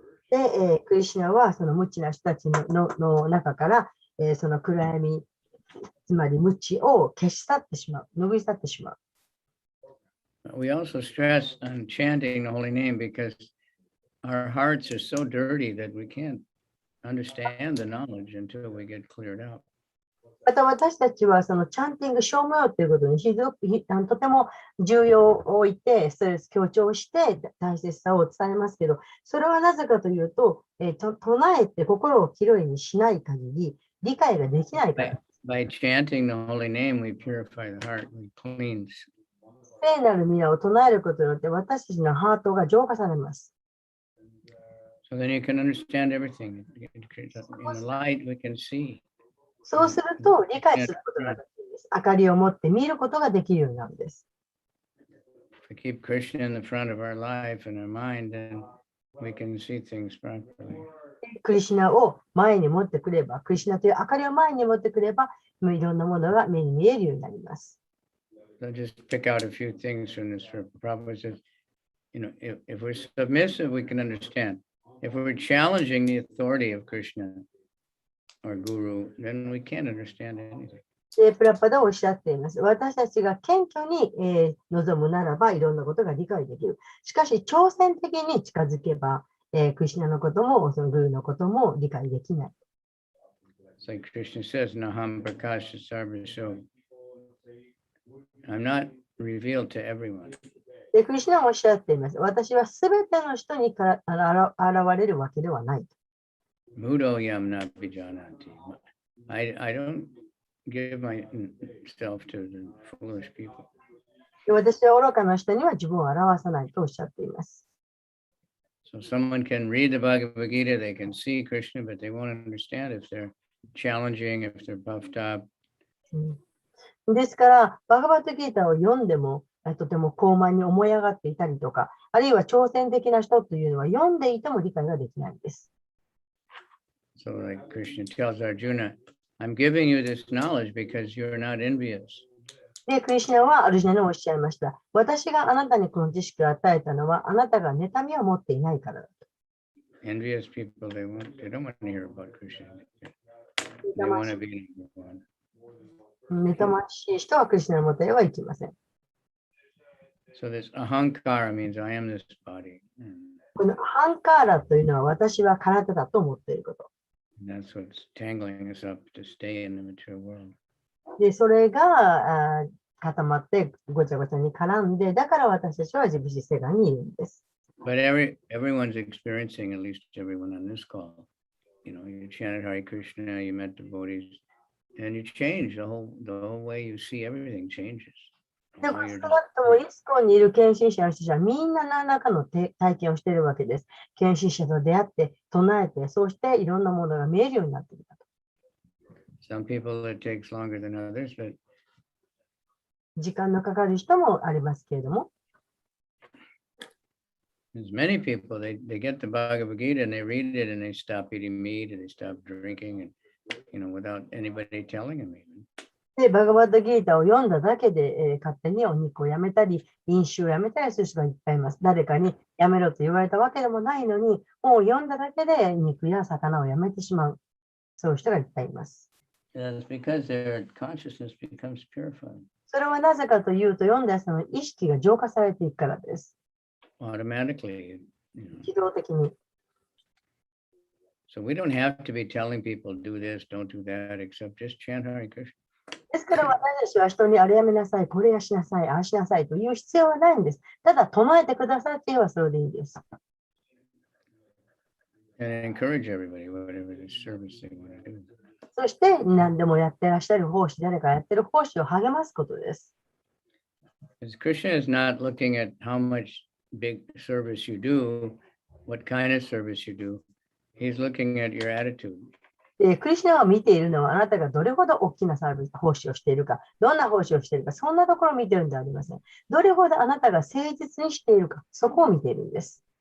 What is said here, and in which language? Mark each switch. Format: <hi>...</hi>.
<ja>で、クリシュナはその無知な人たちの中から、その暗闇、つまり無知を消し去ってしまう、拭い去ってしまう。</ja> <en>We also stress on chanting the holy name because our hearts are so dirty that we can't understand the knowledge until we get cleared out.</en> <ja>また私たちはそのチャンティング、称名ということにとても重要を置いて、それを強調して大切さを伝えますけど、それはなぜかというと、唱えて心をきれいにしない限り、理解ができないから。</ja> <en>By chanting the holy name, we purify the heart, we cleanse.</en> <ja>聖なる皆を唱えることによって私たちのハートが浄化されます。</ja> <en>So then you can understand everything. In the light, we can see.</en> <ja>そうすると理解することができるんです。明かりを持って見ることができるようになるんです。</ja> <en>If we keep Krishna in the front of our life and our mind, then we can see things properly.</en> <ja>クリシュナを前に持ってくれば、クリシュナという明かりを前に持ってくれば、いろんなものが目に見えるようになります。</ja> <en>So just pick out a few things from this. Prabhupada says, if we're submissive, we can understand. If we're challenging the authority of Krishna or Guru, then we can't understand anything.</en> <ja>で、プラパダはおっしゃっています。私たちが謙虚に、望むならば、いろんなことが理解できる。しかし、挑戦的に近づけば、クリシュナのことも、そのグルのことも理解できない。</ja> <en>It's like Krishna says,</en> <sa>Naham Prakasha Sarvasho.</sa> <en>I'm not revealed to everyone.</en> <ja>で、クリシュナはおっしゃっています。私はすべての人に現れるわけではない。</ja> <sa>Mudo yam na vijanati.</sa> <en>I don't give myself to the foolish people.</en> <ja>で私は愚かな人には自分を表さないとおっしゃっています。</ja> <en>So someone can read the Bhagavad Gita, they can see Krishna, but they won't understand if they're challenging, if they're puffed up.</en> <ja>ですから、バガバットギータを読んでも、とても高慢に思い上がっていたりとか、あるいは挑戦的な人というのは読んでいても理解ができないんです。</ja> <en>So like Krishna tells Arjuna, I'm giving you this knowledge because you're not envious.</en> <ja>で、クリシュナはアルジュナにおっしゃいました。私があなたにこの知識を与えたのは、あなたが妬みを持っていないからだと。</ja> <en>Envious people, they don't want to hear about Krishna. They want to be number one.</en> <ja>妬ましい人はクリシュナのもとへは行きません。</ja> <en>So this ahankara means I am this body.</en> <ja>このアハンカーラというのは私は体だと思っていること。</ja> <en>That's what's tangling us up to stay in the material world.</en> <ja>で、それが固まってごちゃごちゃに絡んで、だから私たちは自分世界にいるんです。</ja> <en>But everyone's experiencing, at least everyone on this call. You chanted Hare Krishna, you met devotees, and you change the whole way you see everything changes.</en> <ja>でも、少なくともイスコンにいる献身者の人たちはみんな何らかの体験をしているわけです。献身者と出会って、唱えて、そうしていろんなものが見えるようになっている。</ja> <en>Some people it takes longer than others, but</en> <ja>時間のかかる人もありますけれども。</ja> <en>There's many people, they get the Bhagavad Gita and they read it and they stop eating meat and they stop drinking and, without anybody telling them even.</en> <ja>で、バガバッドギータを読んだだけで、勝手にお肉をやめたり、飲酒をやめたりする人がいっぱいいます。誰かにやめろと言われたわけでもないのに、もう読んだだけで肉や魚をやめてしまう。そういう人がいっぱいいます。</ja> <en>That's because their consciousness becomes purified.</en> <ja>それはなぜかというと、読んだ人の意識が浄化されていくからです。</ja> <en>Automatically.</en> <ja>自動的に。</ja> <en>So we don't have to be telling people do this, don't do that, except just chant Hare Krishna.</en> <ja>ですから私たちは人にあれやめなさい、これやしなさい、ああしなさいという必要はないんです。ただ唱えてくださいというのはそれでいいです。</ja> <en>And encourage everybody, whatever the service they want to do.</en> <ja>そして何でもやってらっしゃる奉仕、誰かやってる奉仕を励ますことです。</ja> <en>Because Krishna is not looking at how much big service you do, what kind of service you do. He's looking at your attitude.</en> <ja>クリシュナを見ているのはあなたがどれほど大きなサービス、奉仕をしているか、どんな奉仕をしているか、そんなところを見ているんではありません。どれほどあなたが誠実にしているか、そこを見ているんです。</ja>